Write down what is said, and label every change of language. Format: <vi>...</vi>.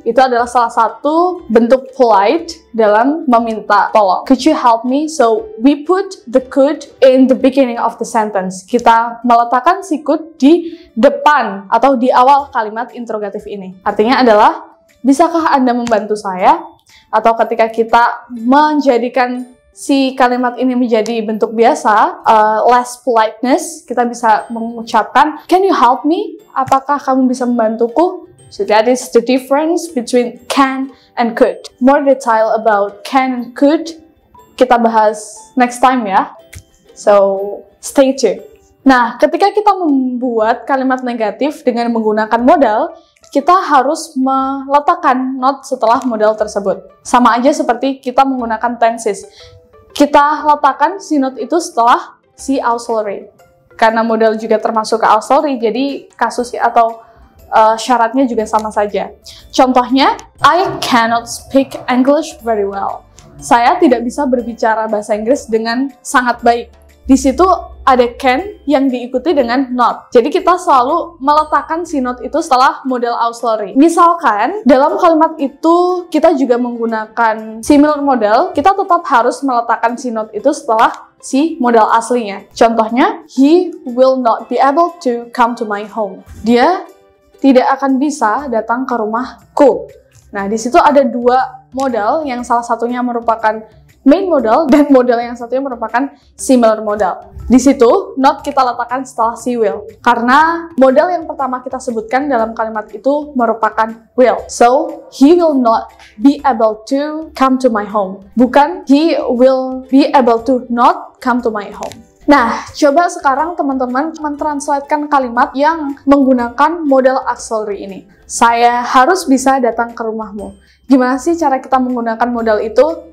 <id>Itu adalah salah satu bentuk polite dalam meminta tolong.</id> <en>Could you help me? So, we put the could in the beginning of the sentence.</en> <id>Kita meletakkan si could di depan atau di awal kalimat interrogatif ini. Artinya adalah, bisakah Anda membantu saya? Atau ketika kita menjadikan si kalimat ini menjadi bentuk biasa, less politeness, kita bisa mengucapkan,</id> <en>can you help me?</en> <id>Apakah kamu bisa membantuku?</id> <en>So that is the difference between can and could. More detail about can and could</en> <id>kita bahas</id> <en>next time</en> <id>ya.</id> <en>So stay tuned.</en> <id>Nah, ketika kita membuat kalimat negatif dengan menggunakan modal, kita harus meletakkan not setelah modal tersebut. Sama aja seperti kita menggunakan tenses. Kita letakkan si not itu setelah si auxiliary. Karena modal juga termasuk ke auxiliary, jadi kasus atau syaratnya juga sama saja. Contohnya,</id> <en>I cannot speak English very well.</en> <id>Saya tidak bisa berbicara bahasa Inggris dengan sangat baik. Di situ ada can yang diikuti dengan not. Jadi kita selalu meletakkan si not itu setelah modal auxiliary. Misalkan dalam kalimat itu kita juga menggunakan similar modal, kita tetap harus meletakkan si not itu setelah si modal aslinya. Contohnya,</id> <en>he will not be able to come to my home.</en> <id>Dia tidak akan bisa datang ke rumahku. Nah, di situ ada dua modal yang salah satunya merupakan main modal dan modal yang satunya merupakan similar modal. Di situ, not kita letakkan setelah si will. Karena modal yang pertama kita sebutkan dalam kalimat itu merupakan will.</id> <en>So, he will not be able to come to my home.</en> <id>Bukan,</id> <en>he will be able to not come to my home.</en> <id>Nah, coba sekarang teman-teman mentranslatekan kalimat yang menggunakan modal auxiliary ini. Saya harus bisa datang ke rumahmu. Gimana sih cara kita menggunakan modal itu?</id>